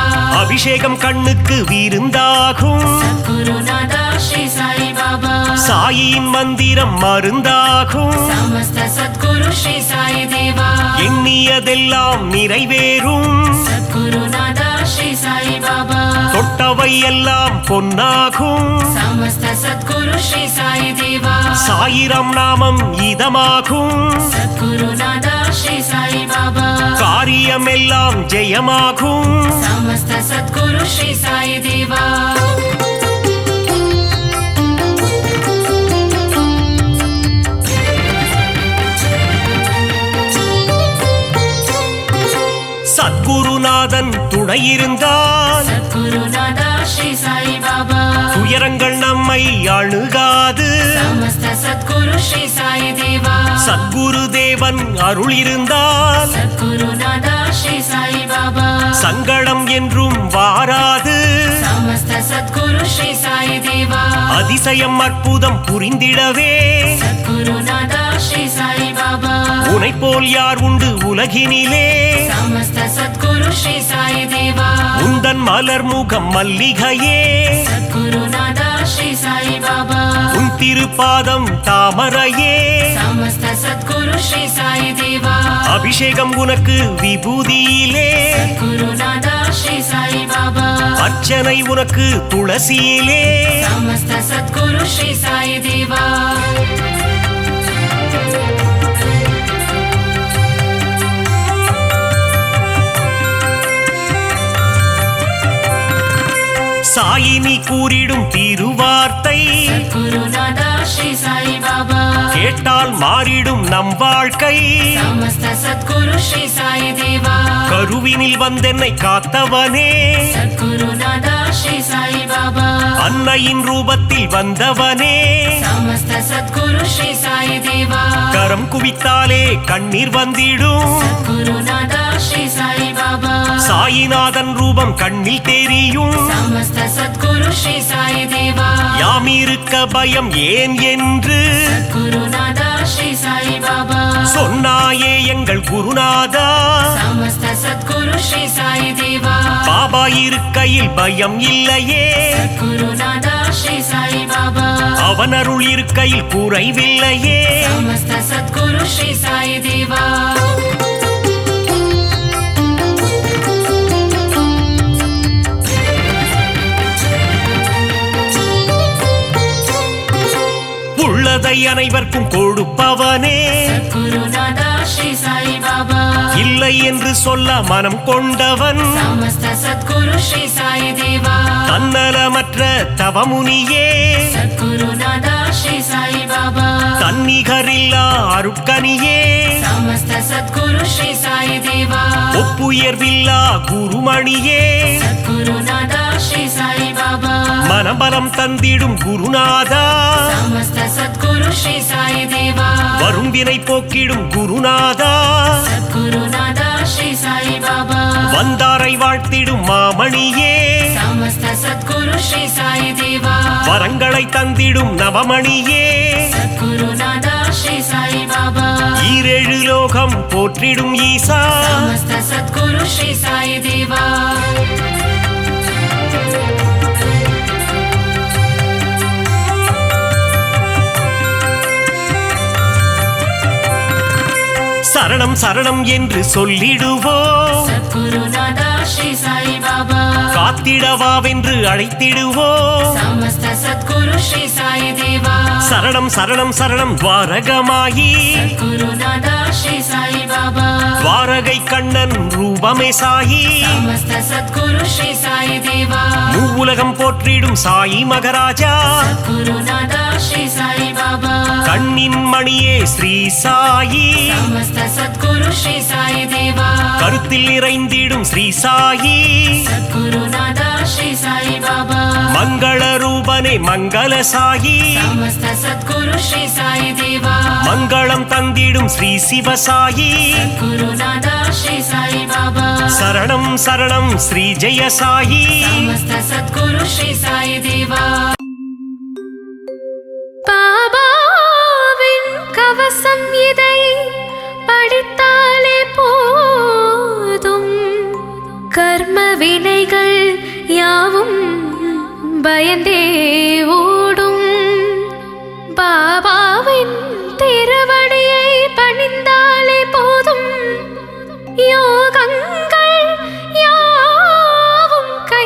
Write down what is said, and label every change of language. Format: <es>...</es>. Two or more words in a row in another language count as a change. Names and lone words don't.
<ta>அபிஷேகம் கண்ணுக்கு விருந்தாகும்</ta> <sa>सद्गुरुनाथ श्री साई बाबा</sa> <ta>சாயின் மந்திரம் மருந்தாகும்</ta> <sa>समस्त सद्गुरु श्री साई देवा</sa> <ta>எண்ணியதெல்லாம் நிறைவேறும்</ta> <sa>सद्गुरुनाथ श्री साई बाबा</sa> <ta>தொட்டவை எல்லாம் பொன்னாகும்</ta> <sa>समस्त सद्गुरु श्री साई देवा</sa> <ta>சாயிரம் நாமம் இதமாகும்</ta> <sa>सद्गुरु नादा श्री साई बाबा</sa> <ta>காரியமெல்லாம் ஜெயமாகும்</ta> <sa>समस्त सद्गुरु श्री साई देवा</sa> <ta>சத்குருநாதன் துணை இருந்தால்</ta> <sa>सद्गुरु नादा श्री साई बाबा</sa> <ta>துயரங்கள் நம்மை அணுகாது</ta> <sa>समस्त सद्गुरु श्री साई देवा</sa> <ta>சத்குரு தேவன் அருள் இருந்தால்</ta> <sa>सद्गुरु नादा श्री साई बाबा</sa> <ta>சங்கடம் என்றும் வாராது</ta> <sa>समस्त सद्गुरु श्री साई देवा</sa> <ta>அதிசயம் அற்புதம் புரிந்திடவே</ta> <sa>सद्गुरु नादा श्री साई बाबा</sa> <ta>உனை போல் யார் உண்டு உலகினிலே</ta> <sa>समस्त सद्गुरु श्री साई देवा</sa> <ta>உந்தன் மலர் முகம் மல்லிகையே</ta> <sa>सद्गुरु नादा श्री साई बाबा</sa> <ta>உன் திருப்பாதம் தாமரையே</ta> <sa>समस्त सद्गुरु श्री साई देवा</sa> <ta>அபிஷேகம் உனக்கு விபூதியிலே</ta> <sa>सद्गुरु नादा श्री साई बाबा</sa> <ta>அர்ச்சனை உனக்கு துளசியிலே</ta> <sa>समस्त सद्गुरु श्री साई देवा</sa> <ta>சாயினி கூறிடும் திருவார்த்தை</ta> <sa>सद्गुरु नादा श्री साई बाबा</sa> <ta>கேட்டால் மாறிடும் நம் வாழ்க்கை</ta> <sa>समस्त सद्गुरु श्री साई देवा</sa> <ta>கருவினில் வந்தென்னை காத்தவனே</ta> <sa>सद्गुरु नादा श्री साई बाबा</sa> <ta>அன்னையின் ரூபத்தில் வந்தவனே</ta> <sa>समस्त सद्गुरु श्री साई देवा</sa> <ta>கரம் குவித்தாலே கண்ணீர் வந்திடும்</ta> <sa>सद्गुरु नादा श्री साई बाबा</sa> <ta>சாயிநாதன் ரூபம் கண்ணில் தெரியும்</ta> <sa>समस्त सद्गुरु श्री साई देवा</sa> <ta>யாம் இருக்க பயம் ஏன் என்று</ta> <sa>सद्गुरु नादा श्री साई बाबा</sa> <ta>சொன்னாயே எங்கள் குருநாதா</ta> <sa>समस्त सद्गुरु श्री साई देवा</sa> <ta>பாபா இருக்கையில் பயம் இல்லையே</ta> <sa>सद्गुरु नादा श्री साई बाबा</sa> <ta>அவன் அருள் இருக்கையில் குறைவில்லையே</ta> <sa>समस्त सद्गुरु श्री साई देवा</sa> <ta>உள்ளதை அனைவருக்கும் கொடுப்பவனே</ta> <sa>सद्गुरु नादा श्री साई बाबा</sa> <ta>இல்லை என்று சொல்ல மனம் கொண்டவன்</ta> <sa>समस्त सद्गुरु श्री साई देवा</sa> <ta>தன்னலமற்ற தவமுனியே</ta> <sa>सद्गुरु नादा श्री साई बाबा</sa> <ta>தன்னிகரில்லா அருட்கனியே</ta> <sa>समस्त सद्गुरु श्री साई देवा</sa> <ta>ஒப்புயர்வில்லா குருமணியே</ta> <sa>सद्गुरु नादा श्री साई बाबा</sa> <ta>மனபலம் தந்திடும் குருநாதா</ta> <sa>समस्त सद्गुरु श्री साई देवा</sa> <ta>வரும் வினை போக்கிடும் குருநாதா</ta> <sa>सद्गुरु नादा श्री साई बाबा</sa> <ta>வந்தாரை வாழ்த்திடும் மாமணியே</ta> <sa>समस्त सद्गुरु श्री साई देवा</sa> <ta>வரங்களை தந்திடும் நவமணியே</ta> <sa>सद्गुरु नादा श्री साई बाबा</sa> <ta>ஈரேழு லோகம் போற்றிடும் ஈசா</ta> <sa>समस्त सद्गुरु श्री साई देवा</sa> <ta>சரணம் சரணம் என்று சொல்லிடுவோம்</ta> <sa>सद्गुरु नादा श्री साई बाबा</sa> <ta>காத்திடவாவென்று அழைத்திடுவோம்</ta> <sa>समस्त सद्गुरु श्री साई देवा</sa> <ta>சரணம் சரணம் சரணம் துவாரகமாயி</ta> <sa>सद्गुरु नादा श्री साई बाबा</sa> <ta>துவாரகை கண்ணன் ரூபமே சாயி</ta> <sa>समस्त सद्गुरु श्री साई देवा</sa> <ta>மூவுலகம் போற்றிடும் சாயி மகராஜா</ta> <sa>सद्गुरु नादा श्री साई बाबा</sa> <ta>கண்ணின் மணியே ஸ்ரீ சாயி</ta> <sa>समस्त सद्गुरु श्री साई देवा</sa> <ta>கருத்தில் நிறைந்திடும் ஸ்ரீ சாயி</ta> <sa>सद्गुरु नादा श्री साई बाबा</sa> <ta>மங்கள ரூபனே மங்கள சாயி</ta> <sa>समस्त सद्गुरु श्री साई देवा</sa> <ta>மங்களம் தந்திடும் ஸ்ரீ சிவசாயி</ta> <sa>सद्गुरु नादा श्री साई बाबा</sa> <ta>சரணம் சரணம் ஸ்ரீ ஜெய சாயி</ta> <sa>समस्त सद्गुरु श्री साई देवा</sa> <ta>பாபாவின் கவசம் இதை படித்தாலே போதும் கர்ம வினைகள் யாவும் பயந்தே ஓடும் பாபாவின் திருவடியை பணிந்தாலே போதும் யோகங்கள் யாவும்</ta>